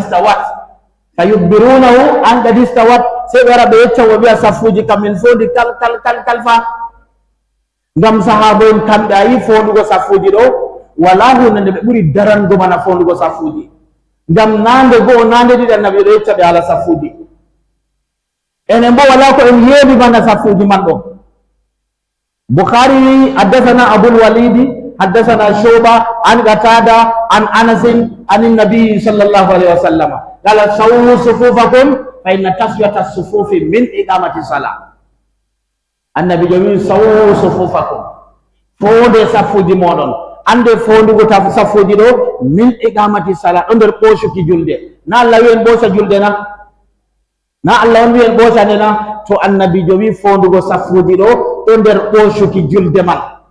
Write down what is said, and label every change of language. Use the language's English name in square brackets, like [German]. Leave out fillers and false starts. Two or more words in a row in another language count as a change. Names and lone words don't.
[Arabic] قد استوت [Fula] sey ɓe wara ɓe yecca o wiya safuuji kam min fondi kal fa ngam sahaba en kamɓe a yi fondugo safuuji ɗo wala hunde nde ɓe ɓuri darango mana fondugo safuuji ngam nande go'o nande ɗiɗi annabi ɗo yecca ɓe haala safuuji enen bo wala ko en yeeɓi bana safuuji man ɗo bukhari wi [Arabic] حدثنا أبو الوليد حدثنا شعبة عن قتادة عن أنس عن النبي صلى الله عليه وسلم قال سووا صفوفكم فإن تسوية الصفوف من إقامة الصلاة [Fula] annabi jowi [Arabic] سووا صفوفكم [Fula] fonde safuuji moɗon ande fondugo safuuji ɗo [Arabic] من إقامة الصلاة [Fula] ɗo nder ɓoosuki julde na allah wi en ɓoosa julde na allah on wi en ɓoosande na to annabijo wi fondugo safuuji ɗo ɗo nder ɓoosuki julde man